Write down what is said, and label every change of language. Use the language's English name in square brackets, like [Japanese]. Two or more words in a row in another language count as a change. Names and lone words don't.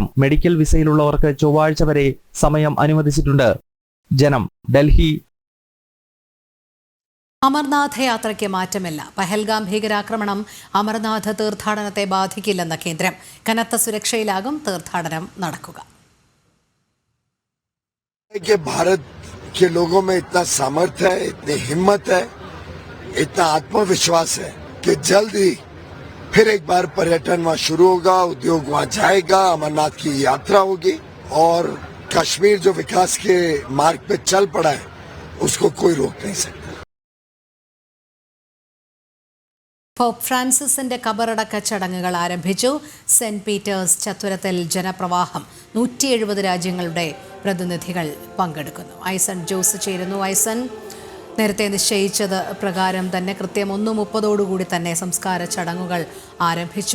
[Malayalam] മെഡിക്കൽ വിസയിലുള്ളവർക്ക് ചൊവ്വാഴ്ച വരെ സമയം അനുവദിച്ചിട്ടുണ്ട്. ജനം, ഡൽഹി. അമർനാഥ് യാത്രയ്ക്ക് മാറ്റമില്ല. പഹൽഗാം ഭീകരാക്രമണം അമർനാഥ് തീർത്ഥാടനത്തെ ബാധിക്കില്ലെന്ന് കേന്ദ്രം. കനത്ത സുരക്ഷയിലാകും തീർത്ഥാടനം നടക്കുക. [Hindi] भारत के लोगों में इतना सामर्थ्य है, इतनी हिम्मत है, इतना आत्मविश्वास है कि जल्द ही फिर एक बार पर्यटन वहाँ शुरू होगा, उद्योग वहाँ जाएगा, अमरनाथ की यात्रा होगी और कश्मीर जो विकास के मार्ग पे चल पड़ा है उसको कोई रोक नहीं सकता. [Malayalam] പോപ്പ് ഫ്രാൻസിസിന്റെ കബറടക്ക ചടങ്ങുകൾ ആരംഭിച്ചു. സെന്റ് പീറ്റേഴ്സ് ചത്വരത്തിൽ ജനപ്രവാഹം. 170 രാജ്യങ്ങളുടെ പ്രതിനിധികൾ പങ്കെടുക്കുന്നു. ഐസൺ ജോസ് ചേരുന്നു. ഐസൺ, നേരത്തെ നിശ്ചയിച്ചത് പ്രകാരം തന്നെ കൃത്യം 1:30 തന്നെ സംസ്കാര ചടങ്ങുകൾ ആരംഭിച്ചു.